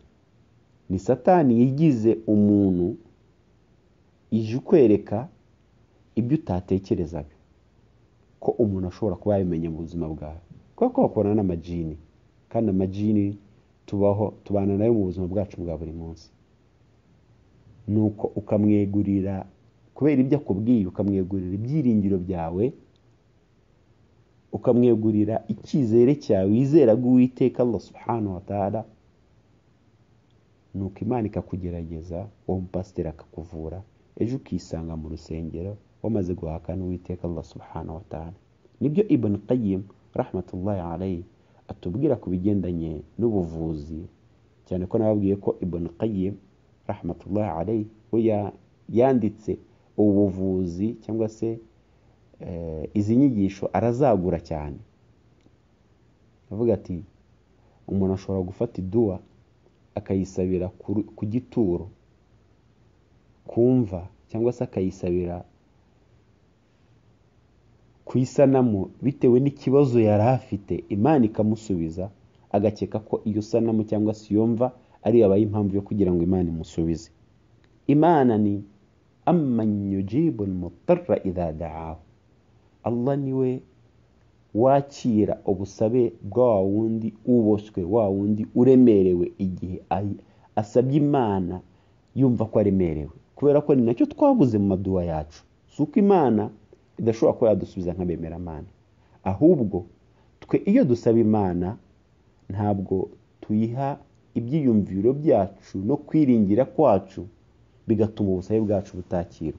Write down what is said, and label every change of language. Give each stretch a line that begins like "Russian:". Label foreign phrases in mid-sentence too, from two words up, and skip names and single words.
Kinyarwanda: Ni Satani yigize umuntu ije ukwereka ibyo utatekerezaga ko umuntu ashobora kuba yabimenye mu buzima bwawe, kuko wakorana n'amajini, kandi amajini tubana nayo mu buzima bwacu bwa buri munsi. Nuko ukamwegurira, kubera ibyo akubwiye, ukamwegurira ibyiringiro byawe, ukamwegurira icyizere cyawe wizeraga Uwiteka Allah
Arabic: سبحانه وتعالى,
Kinyarwanda: nuko Imana ikakugerageza, uwo mupasiteri akakuvura, ejo ukisanga mu rusengero wamaze guhakana Uwiteka Allah
Arabic: سبحانه وتعالى.
Kinyarwanda: Nibyo Ibn Qayyim
Arabic: رحمة الله عليه
Kinyarwanda: atubwira ku bigendanye n'ubuvuzi, cyane ko nababwiye ko Ibn Qayyim
Arabic: رحمة الله عليه
Kinyarwanda: yanditse ubuvuzi cyangwa se izi nyigisho arazagura cyane. Avuga ati umuntu ashobora gufata iduwa akayisabira ku gituro, kumva, cyangwa se akayisabira kuyisanamu bitewe n'ikibazo yari afite, Imana ikamusubiza, agakeka ko iyo sanamu cyangwa se iyo mva ari yabaye impamvu yo kugira ngo Imana imusubize. Imana ni
Arabic: أمّن يجيب المضطر إذا دعاه,
Kinyarwanda: Allah niwe wakira ubusabe bwa wundi uboswe, wa wundi uremerewe igihe asabye Imana yumva ko aremerewe, kubera ko ni nacyo twabuze mu maduwa yacu. Suko Imana idashobora kuba yadusubiza nk'abemeramana, ahubwo twe iyo dusaba Imana ntabwo tuyiha ibyiyumviro byacu no kwiringira kwacu bigatuma ubusabe bwacu butakirwa.